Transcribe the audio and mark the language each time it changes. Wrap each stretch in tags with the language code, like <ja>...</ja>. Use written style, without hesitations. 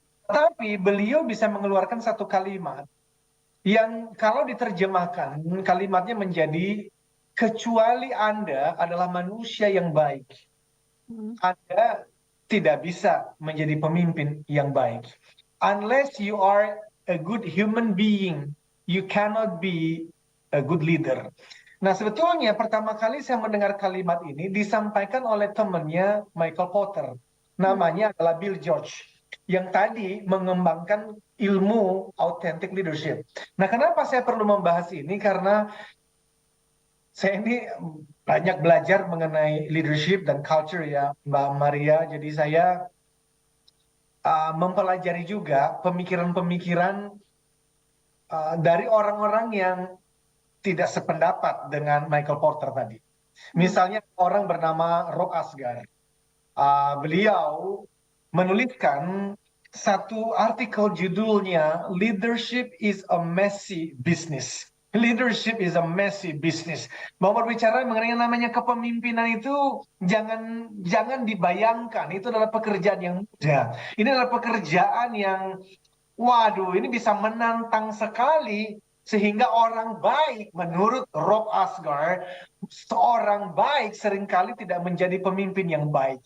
<id>Tapi beliau bisa mengeluarkan satu kalimat yang kalau diterjemahkan kalimatnya menjadi, kecuali Anda adalah manusia yang baik, Anda tidak bisa menjadi pemimpin yang baik.</id> <en>Unless you are a good human being, you cannot be a good leader.</en> <id>Nah, sebetulnya pertama kali saya mendengar kalimat ini disampaikan oleh temannya Michael Porter. Namanya adalah Bill George, yang tadi mengembangkan ilmu authentic leadership. Nah, kenapa saya perlu membahas ini? Karena saya ini banyak belajar mengenai leadership dan culture ya, Mbak Maria. Jadi saya mempelajari juga pemikiran-pemikiran dari orang-orang yang tidak sependapat dengan Michael Porter tadi. Misalnya orang bernama Rob Asgar. Beliau menuliskan satu artikel judulnya Leadership is a Messy Business.</id> <en>Leadership is a messy business.</en> <id>Mau berbicara mengenai yang namanya kepemimpinan itu jangan dibayangkan itu adalah pekerjaan yang mudah. Ini adalah pekerjaan yang waduh, ini bisa menantang sekali sehingga orang baik menurut Rob Asgar, seorang baik seringkali tidak menjadi pemimpin yang baik.</id>